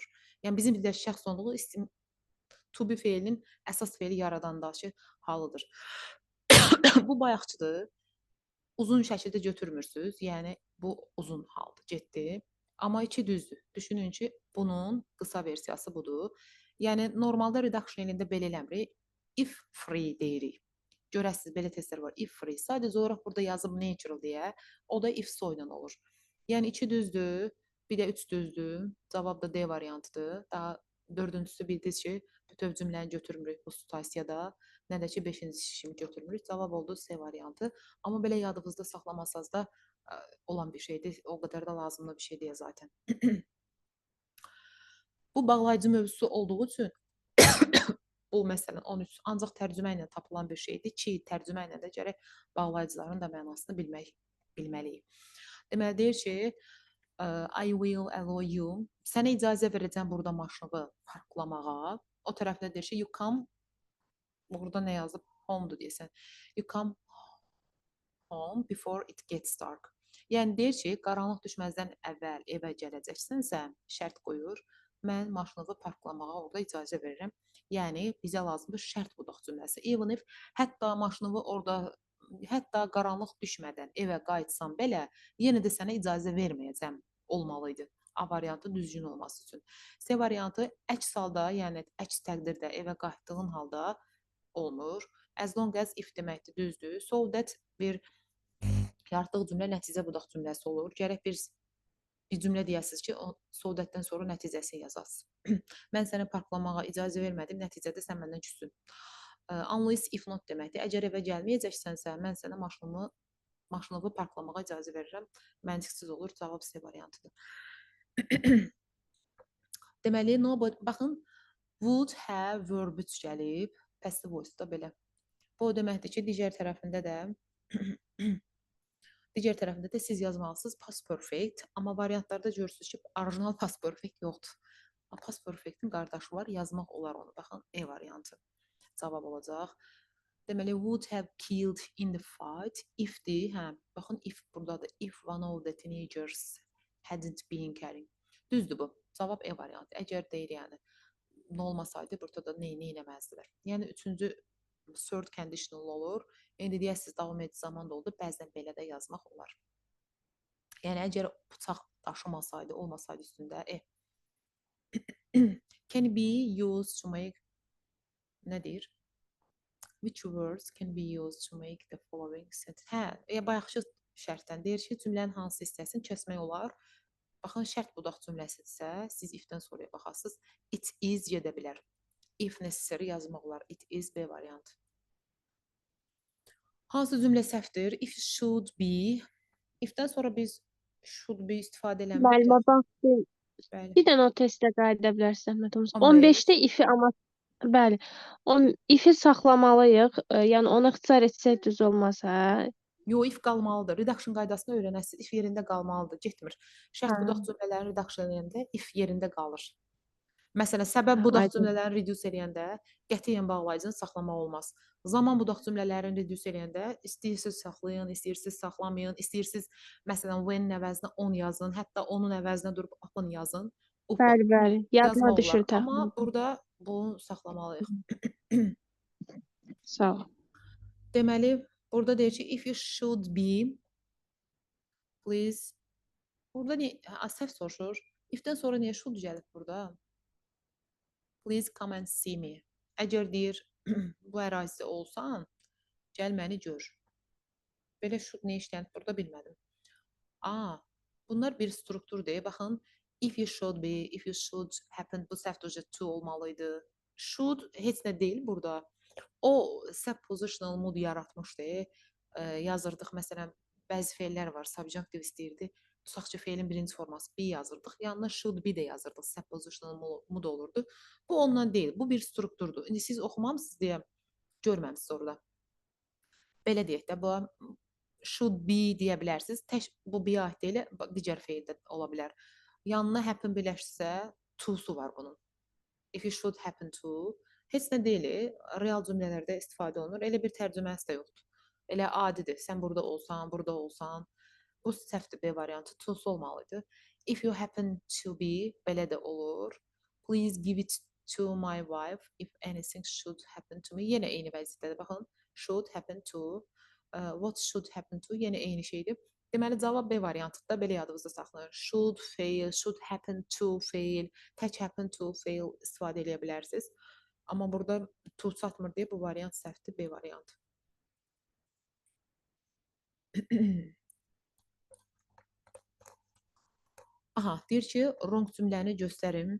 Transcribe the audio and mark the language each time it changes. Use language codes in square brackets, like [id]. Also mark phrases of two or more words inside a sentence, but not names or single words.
[az] Yəni bizim dildəki şəxs sonluğu isim [en] to be [az] feilinin əsas feili yaradandakı halıdır. Bu bayaqçıdır. Uzun şəkildə götürmürsünüz. Yəni bu uzun haldır, getdi. Amma iki düzdür. Düşünün ki, bunun qısa versiyası budur. Yəni normalda reduction elində belə eləmirik. [en] If free [az] deyirik. Görəsiniz belə testlər var. [en] If free. [az] Sadəcə olaraq burada yazıb natural deyə. O da [en] if so [az] ilə olur. Yəni 2 düzdür, bir də 3 düzdür. Cavab da D variantıdır. Daha dördüncüsü bildiniz ki, bütöv cümləni götürmürük bu situasiyada. Nə də ki 5-ci kimi götürmürük. Cavab oldu C variantı. Amma belə yadınızda saxlamasanız da olan bir şeydir. O qədər də lazımlı bir şey deyil zaten. Bu bağlayıcı mövzusu olduğu üçün bu məsələn 13 ancaq tərcümə ilə tapılan bir şeydir ki, tərcümə ilə də gərək bağlayıcıların da mənasını bilməliyik. Deməli deyir ki, [en] I will allow you. [az] Sənə icazə verəcəm burada maşını parklamağa. O tərəfdə deyir ki, [en] you come. [az] Burada nə yazıb? Home'dur deyəsən. [en] You come home before it gets dark. [az] Yəni deyir ki, qaranlıq düşməzdən əvvəl evə gələcəksənsə, şərt qoyur. Mən maşını parklamağa orada icazə verirəm. Yəni bizə lazımdır şərt budaq cümləsi. [en] Even if [az] hətta maşını orada hətta qaranlıq düşmədən evə qayıtsam belə, yenə də sənə icazə verməyəcəm olmalıydı. A variantı düzgün olması üçün. C variantı əks halda, yəni əks təqdirdə evə qayıtdığın halda olmur. [en] As long as if [az] deməkdir, düzdür. [en] So that [az] bir yaratdığı cümlə nəticə budaq cümləsi olur. Gərək bir cümlə deyəsiniz ki, [en] so that- [az] dən sonra nəticəsini yazasınız. Mən sənə parklamağa icazə vermədim, nəticədə sən məndən küsdün. [en] Unless if not deməkdir. [az] Əgər evə gəlməyəcəksənsə, mən sənə maşını parklamağa icazə verirəm. Məntiqsiz olur. Cavab C variantıdır. Deməli, baxın, [en] would have verb 3 [az] gəlib. [en] Passive voice- [az] da belə. Bu o deməkdir ki, digər tərəfində də siz yazmalısınız [en] past perfect. [az] Amma variantlarda görürsünüz ki, orijinal [en] past perfect [az] yoxdur. [en] Past perfect'in [az] qardaşı var, yazmaq olar onu. Baxın, E variantı cavab olacaq. Deməli, [en] would have killed in the fight if-dir. [az] Baxın, if buradadır. [en] If one of the teenagers hadn't been carrying. [az] Düzdür bu. Cavab E variantı. Əgər deyir, yəni, nə olmasaydı, burada da neyini eləməzdilər. Yəni, üçüncü [en] third conditional [az] olur. İndi deyəsiniz, davam edici zaman da oldu. Bəzən belə də yazmaq olar. Yəni, əgər bıçaq daşımasaydı, olmasaydı üstündə, [en] can be used to make, [az] nə deyir? [en] Which words can be used to make the following sentence? [az] Bayaqçı şərtdən deyir ki, cümlənin hansı hissəsini kəsmək olar? Baxın, şərt budaq cümləsidirsə, siz if-dən sonraya baxasınız. [en] It is [az] gedə bilər. [en] If necessary [az] yazmaq olar. [en] It is [az] B variantı. Hansı cümlə səhvdir? [en] If should be. [az] If-dən sonra biz [en] should be [az] istifadə eləmirik. Müəllimə baxdım. Bəli. Bir dənə o testə qayıda bilərsən, Zəhmət olmasa. 15. 15-də if-i amma bəli. If-i saxlamalıyıq. Yəni onu ixtisar etsək düz olmaz, hə? Yo, if qalmalıdır. Redaction qaydasını öyrənəsiniz. If yerində qalmalıdır, getmir. Şərt budaq cümlələrini redaction edəndə if yerində qalır. Məsələn, səbəb budaq Aydın. cümlələrini reduce eləyəndə qətiyyən bağlayıcını saxlamaq olmaz. Zaman budaq cümlələrini reduce eləyəndə istəyirsiniz saxlayın, istəyirsiniz saxlamayın, istəyirsiniz məsələn when əvəzinə on yazın, hətta onun əvəzinə durub upon yazın. Upon Bəli, bəli. Yadıma yazmaq olar, düşür amma təxminən. burada bunu saxlamalıyıq. Sağ ol. Deməli, burada deyir ki, [en] if you should be, please. [az] Burada səhv soruşur. If-dən sonra niyə should gəlib burada? [en] Please come and see me. [az] Əgər deyir, bu ərazidə olsan, gəl məni gör. Belə should nə işlənib burada bilmədim. Bunlar bir strukturdur. Baxın, [en] if you should be, if you should happen, [az] bu səhv to olmalıydı. Should heç nə deyil burada. O [en] subpositional mood [az] yaratmışdı. Yazırdıq, məsələn, bəzi fe'llər var, subjunctive istəyirdi. Tutaq ki, fe'lin birinci forması be yazırdıq. Yanına [en] should be [az] də yazırdıq. [en] Subpositional mood [az] olurdu. Bu ondan deyil. Bu bir strukturdur. İndi siz oxumamısınız deyə görməmisiniz orada. Belə deyək də, bu [en] should be [az] deyə bilərsiniz. Bu be aid deyil, digər fe'l də ola bilər. Yanına happen birləşsə, to'su var bunun. [en] If you should happen to, [az] heç nə deyil, real cümlələrdə istifadə olunur. Elə bir tərcüməsi də yoxdur. Elə adidir. Sən burada olsan, burada olsan. Bu səhvdir, B variantı. To'su olmalıdır. [en] If you happen to be, [az] belə də olur. [en] Please give it to my wife if anything should happen to me. [az] Yenə eyni vəziyyətədir. Baxın, [en] should happen to. What should happen to? [az] Yenə eyni şeydir. Deməli, cavab B variantıdır da, belə yadınızda saxlayın. [en] Should fail, should happen to fail, tək happen to fail [az] istifadə edə bilərsiniz. Amma burada to çatmır deyə bu variant səhvdir, B variantı. Deyir ki, wrong cümləni göstərim.